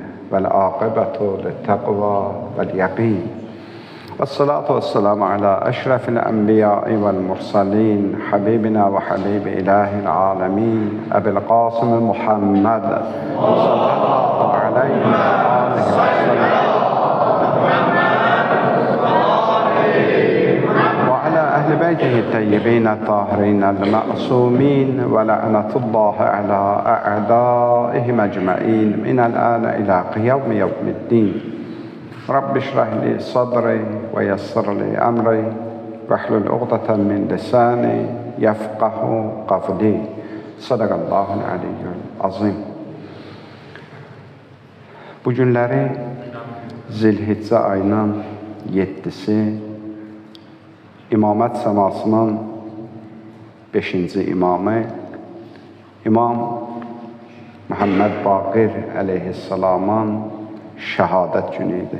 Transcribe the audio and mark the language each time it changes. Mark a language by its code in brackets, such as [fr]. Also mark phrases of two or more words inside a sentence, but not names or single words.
[ar] والعاقبة للتقوى واليقين. والصلاة والسلام على أشرف الأنبياء والمرسلين. حبيبنا وحبيب إله العالمين. Ebil Kasım Muhammed. صلى الله عليه وعليه وسلم. وعلى أهل بيته الطيبين الطاهرين المعصومين ولعنة الله على أعدائهم أجمعين من الآن إلى قيام يوم الدين رب اشرح لي صدري ويسر لي أمري واحلل عقدة من لساني يفقه قولي صدق الله العلي العظيم. [az] Bu günləri Zilhiccə ayının 7-si İmamət səmasının 5-ci imamı İmam Muhammed Baqir əleyhissalamın şəhadət günü idi.